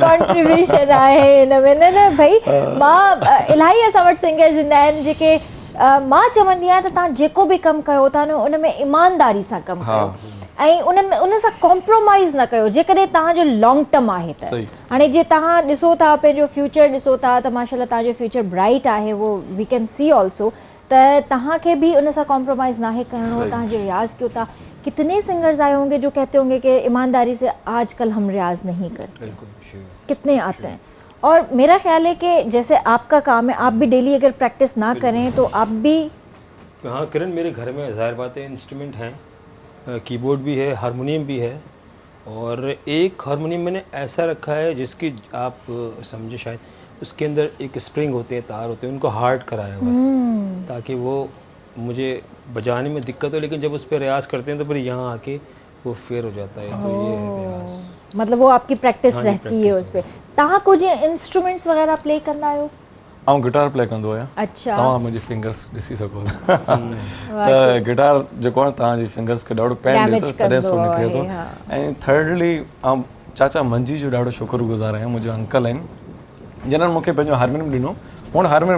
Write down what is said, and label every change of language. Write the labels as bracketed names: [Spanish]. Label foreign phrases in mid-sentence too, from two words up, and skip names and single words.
[Sindhi] आहे हिन में न भई मां इलाही असां वटि सिंगर्स ईंदा आहिनि जेके मां चवंदी आहियां त तव्हां जेको बि कमु कयो था न उन में ईमानदारी सां कमु कयो ऐं उन सां कॉम्प्रोमाइज़ न कयो जेकॾहिं तव्हांजो [English] long term [Sindhi] आहे त हाणे जीअं तव्हां ॾिसो था पंहिंजो फ्यूचर ॾिसो था त माशाल्लाह तव्हांजो [English] future bright [Sindhi] आहे वो [English] we can see also [Sindhi] त तव्हांखे भी उन सां कॉम्प्रोमाइज़ नाहे करिणो तव्हांजो रियाज़ कयो था [Hindi] कितने सिंगर्स आए होंगे जो कहते होंगे कि ईमानदारी से आजकल हम रियाज़ नहीं करते कितने आते हैं और मेरा ख्याल है कि जैसे आपका काम है आप भी [Sindhi] डेली अगर प्रैक्टिस ना करें तो आप भी [Hindi] हाँ किरण मेरे घर में ज़ाहिर बात है इंस्ट्रूमेंट हैं कीबोर्ड भी है हारमोनियम भी है और एक हारमोनियम मैंने ऐसा रखा है जिसकी आप समझे शायद उसके अंदर एक स्प्रिंग होते हैं तार होते हैं उनको हार्ड कराया हुआ है ताकि वो मुझे बजाने में दिक्कत हो लेकिन जब उस पर रियाज़ करते हैं तो फिर यहाँ आके वो फेयर हो जाता है तो ये है रियाज़ मतलब वो आपकी प्रैक्टिस रहती है उस पर [Sindhi] तव्हां कुछ इंस्ट्रूमेंट्स वगैरह प्ले कंदा आहियो आउं [English] guitar play [Sindhi] कंदो आहियां [Hindi] अच्छा [Sindhi] तव्हां मुंहिंजी फिंगर्स ॾिसी सघो त गिटार जेको आहे तव्हांजी फिंगर्स खे ॾाढो पेन ॾिए थो तॾहिं सो निकिरे थो ऐं थर्डली आउं चाचा मंजी जो ॾाढो शुक्रगुज़ार आहियां मुंहिंजो अंकल आहिनि जिन्हनि मूंखे पंहिंजो हारमोनियम ॾिनो हुन हारमोनियम